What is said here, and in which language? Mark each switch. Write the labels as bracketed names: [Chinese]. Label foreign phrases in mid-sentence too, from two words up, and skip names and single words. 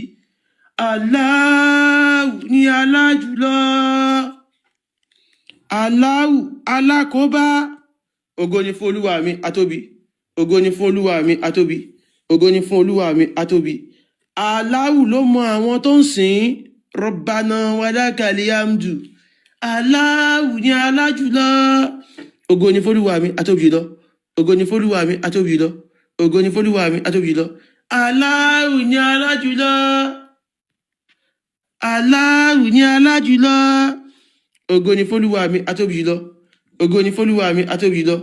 [Yoruba] Allahu ni alájùlọ. Allahu alákòóbá. Ògo ni fún Olúwa mi atóbi. Ògo ni fún Olúwa mi atóbi. Ògo ni fún Olúwa mi atóbi. Allahu ló mọ àwọn tó ń sìn, [Arabic] ربنا ولك الحمد. [Yoruba] Allahu ni alájùlọ. Ògo ni f'Olúwa mi atóbi jùlọ. Ògo ni f'Olúwa mi atóbi jùlọ. Ògo ni f'Olúwa mi atóbi jùlọ. Allahu ni alájùlọ. Allahu ni alájùlọ. Ògo ni f'Olúwa mi atóbi jùlọ. Ògo ni f'Olúwa mi atóbi jùlọ.